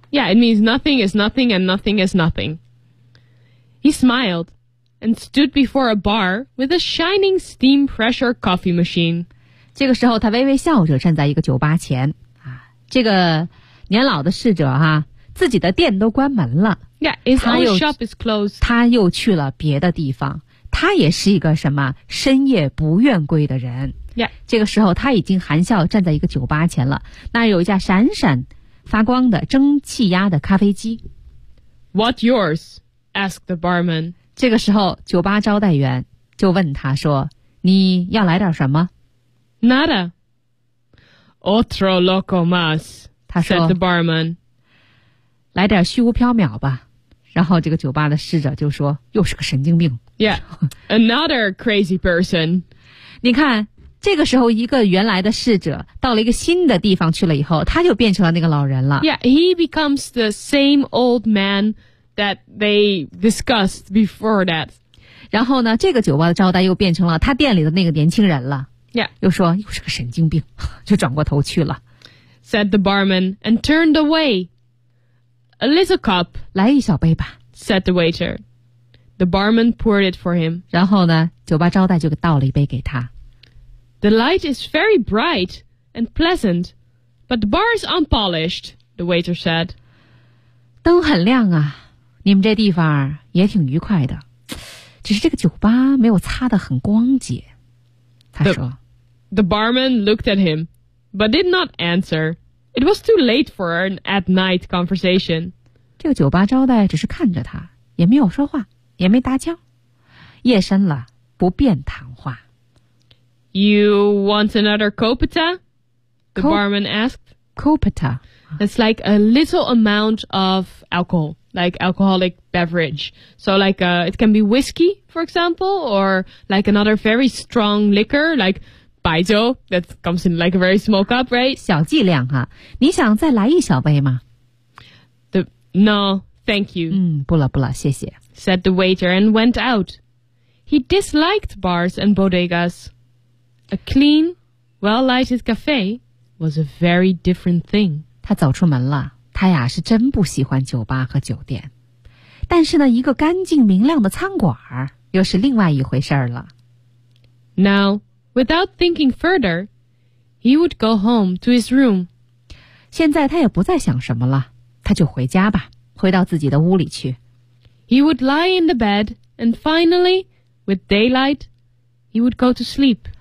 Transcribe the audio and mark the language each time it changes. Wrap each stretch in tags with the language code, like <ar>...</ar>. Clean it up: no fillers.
<en>Yeah, it means nothing is nothing and nothing is nothing. He smiled and stood before a bar with a shining steam pressure coffee machine.</en> <zh>这个时候他微微笑着站在一个酒吧前。啊，这个年老的侍者啊，自己的店都关门了。</zh> <en>Yeah, his own shop is closed.</en> <zh>他又去了别的地方。他也是一个什么深夜不愿归的人。</zh> <en>Yeah.</en> <zh>这个时候他已经含笑站在一个酒吧前了，那有一架闪闪发光的蒸汽压的咖啡机。</zh> <en>What yours? Asked the barman.</en> <zh>这个时候酒吧招待员就问他说，你要来点什么？</zh> <es>Nada. Otro loco más.</es> <zh>他说</zh> <en>said the barman,</en> <zh>来点虚无缥缈吧。然后这个酒吧的侍者就说又是个神经病。</zh> <en>Yeah, another crazy person.</en> <zh>你看这个时候一个原来的侍者到了一个新的地方去了以后他就变成了那个老人了。</zh> <en>Yeah, he becomes the same old man that they discussed before that.</en> <zh>然后呢这个酒吧的招待又变成了他店里的那个年轻人了。</zh> <en>Yeah.</en> <zh>又说又是个神经病就转过头去了。</zh> <en>Said the barman and turned away. A little cup,</en> <zh>来一小杯吧</zh> <en>said the waiter. The barman poured it for him.</en> <zh>然后呢酒吧招待就倒了一杯给他</zh> <en>The light is very bright and pleasant, but the bar is unpolished, the waiter said.</en> <zh>灯很亮啊你们这地方也挺愉快的只是这个酒吧没有擦得很光洁他说</zh> <en>The barman looked at him, but did not answer. It was too late for an at-night conversation.</en> <zh>这个酒吧招待只是看着他，也没有说话，也没搭腔。夜深了，不便谈话。</zh> <en>You want another copita? The barman asked.</en> <es>Copita.</es> <en>It's like a little amount of alcohol, like alcoholic beverage. So like, it can be whiskey, for example, or like another very strong liquor, like... 白酒 that comes in like a very small cup, right?</en> <zh>小剂量哈，你想再来一小杯吗</zh> <en>No, thank you.</en> <zh>不了不了，谢谢。</zh> <en>Said the waiter and went out. He disliked bars and bodegas. A clean, well-lighted cafe was a very different thing.</en> <zh>他走出门了，他呀是真不喜欢酒吧和酒店。但是呢，一个干净明亮的餐馆又是另外一回事了。</zh> <en>Now,Without thinking further, he would go home to his room.</en> <zh>现在他也不再想什么了，他就回家吧，回到自己的屋里去。</zh> <en>He would lie in the bed, and finally, with daylight, he would go to sleep.</en>